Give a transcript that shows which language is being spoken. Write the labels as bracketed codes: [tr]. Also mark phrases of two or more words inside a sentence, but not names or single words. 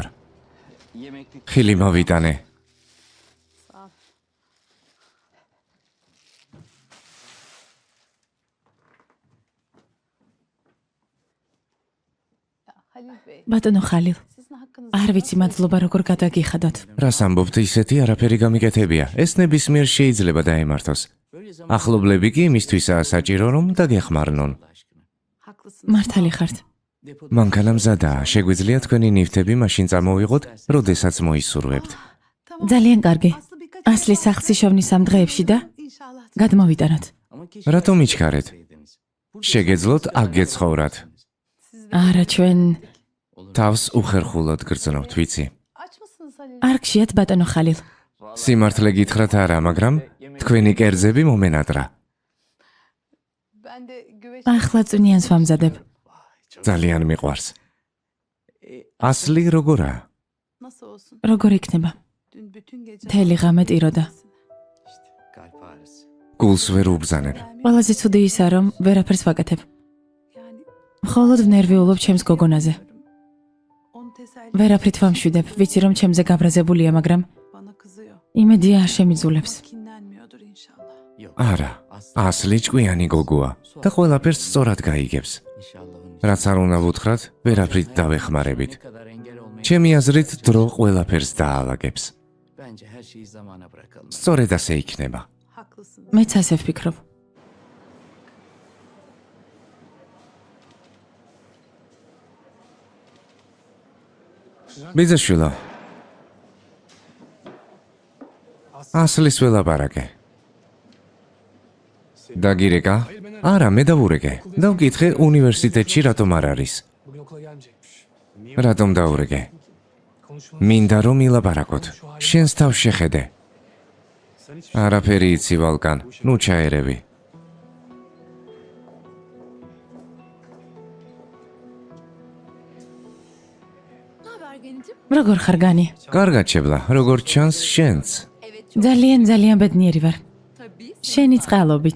[tr] Yemeklik [ka] ხილი მოვიტანე. [tr] Halil Bey, [ka] ბატონო ხალილ, [tr] sizin hakkınızda [ka] არ ვიცი მადლობა როგორ გადაგიხადოთ. რას ამბობთ, ისეთი არაფერი გამიკეთებია. ეს ნებისმიერ შეიძლება დაემართოს. [tr] böyle zaman [ka] ახლობლები კი იმისთვისაა საჭირო, რომ დაგეხმარნონ. [tr] haklısın. [ka] მართალი ხართ. [tr] depoda [ka] მანქანა მზადაა. შეგვიძლია თქვენი ნივთები მაშინ წამოვიღოთ, როდესაც მოისურვებთ. ძალიან კარგი. [tr] Aslı birkaç [ka] ასლი სახლში შოვნის ამ დღეებში და [tr] inşallah. [ka] გადმოვიტანოთ. [tr] ama keşke [ka] რატომ იჩქარეთ? [tr] Bu [ka] შეგეძლოთ აქ გეცხოვრათ. არა, ჩვენ თავს უხერხულად გრძნობთ, ვიცი. [tr] Aç mısınız Halil? [ka] არ გშიათ ბატონო ხალილ. სიმართლე გითხრათ არა, მაგრამ თქვენი კერძები მომენატრა. [tr] Ben de güveç... [ka] ახლა წვნიანს ვამზადებ. ძალიან მიყვარს. ასლი როგორა? [tr] Nasıl olsun? [ka] როგორ იქნება? [tr] Dün bütün gece... [ka] მთელი ღამე ტიროდა. [tr] Kalp ağrısı. [ka] გულს ვერ უბრძანებ. ყველაზე ცუდი ისაა, რომ ვერაფერს ვაკეთებ. [tr] Yani [ka] მხოლოდ ნერვიულობ ჩემს გოგონაზე. [tr] onu teselli [ka] ვერაფრით ვამშვიდებ, ვიცი რომ ჩემზე გაბრაზებულია, მაგრამ [tr] bana kızıyor. [ka] იმედია არ შემიძულებს. [tr] Kinlenmiyordur inşallah. Yok. [ka] არა, ასლი ჭკვიანი გოგოა და ყველაფერს სწორად გაიგებს. [tr] İnşallah onu [ka] რაც არ უნდა ვუთხრათ, ვერაფრით დავეხმარებით. [tr] ne kadar engel olmayı. [ka] ჩემი აზრით, დრო ყველაფერს დაალაგებს. [tr] Bence her şeyi zamana bırakalım. [ka] სწორედ ასე იქნება. [tr] Haklısınız. [ka] მეც ასე ვფიქრობ. ბიძაშვილო. ასლის ველაპარაკე. დაგირეკა? არა, მე დავურეკე. დავკითხე უნივერსიტეტში რატომ არ არის. [tr] Bugün okula gelmeyecekmiş. [ka] რატომ დაურეკე? [tr] Konuşmanız [ka] მინდა რომ ილაპარაკოთ. შენს თავს შეხედე. [tr] sen hiç [ka] არაფერი იცი ვალკან. ნუ ჩაერევი. როგორ ხარ განი? კარგად შებლა, როგორც ჩანს შენც. ძალიან ბედნიერი ვარ. შენი წყალობით.